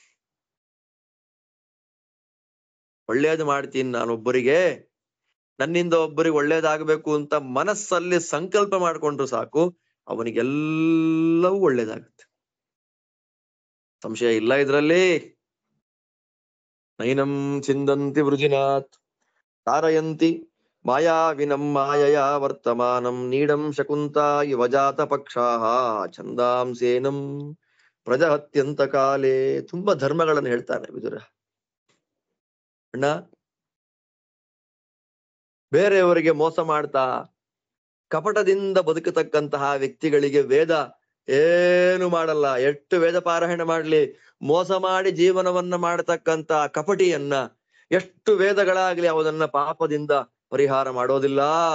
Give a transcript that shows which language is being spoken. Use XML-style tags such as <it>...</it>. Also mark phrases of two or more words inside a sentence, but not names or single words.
<kn>ಒಳ್ಳೇದು ಮಾಡ್ತೀನಿ ನಾನೊಬ್ಬರಿಗೆ, ನನ್ನಿಂದ ಒಬ್ಬರಿಗೆ ಒಳ್ಳೇದಾಗಬೇಕು ಅಂತ ಮನಸ್ಸಲ್ಲಿ ಸಂಕಲ್ಪ ಮಾಡ್ಕೊಂಡ್ರು ಸಾಕು, ಅವನಿಗೆಲ್ಲವೂ ಒಳ್ಳೇದಾಗುತ್ತೆ. ಸಂಶಯ ಇಲ್ಲ ಇದ್ರಲ್ಲಿ.</kn> <sa>ನೈನಂ ಚಿಂದಂತಿ ವೃಜಿನಾಥ್ ತಾರಯಂತಿ ಮಾಯಾವಿನಂ ಮಾಯಯ ವರ್ತಮಾನಂ ನೀಡಂ ಶಕುಂತಾ ಯುವಜಾತ ಪಕ್ಷಾಹ ಛಂದಾಂಸೇನಂ ಪ್ರಜಹತ್ಯಂತ ಕಾಲೇ.</sa> <kn>ತುಂಬಾ ಧರ್ಮಗಳನ್ನು ಹೇಳ್ತಾನೆ ವಿದುರ. ಅಣ್ಣ, ಬೇರೆಯವರಿಗೆ ಮೋಸ ಮಾಡ್ತಾ ಕಪಟದಿಂದ ಬದುಕತಕ್ಕಂತಹ ವ್ಯಕ್ತಿಗಳಿಗೆ ವೇದ ಏನು ಮಾಡಲ್ಲ. ಎಷ್ಟು ವೇದ ಪಾರಾಯಣ ಮಾಡ್ಲಿ, ಮೋಸ ಮಾಡಿ ಜೀವನವನ್ನ ಮಾಡತಕ್ಕಂತ ಕಪಟಿಯನ್ನ ಎಷ್ಟು ವೇದಗಳಾಗ್ಲಿ ಅವನನ್ನ ಪಾಪದಿಂದ ಪರಿಹಾರ ಮಾಡೋದಿಲ್ಲ.</kn>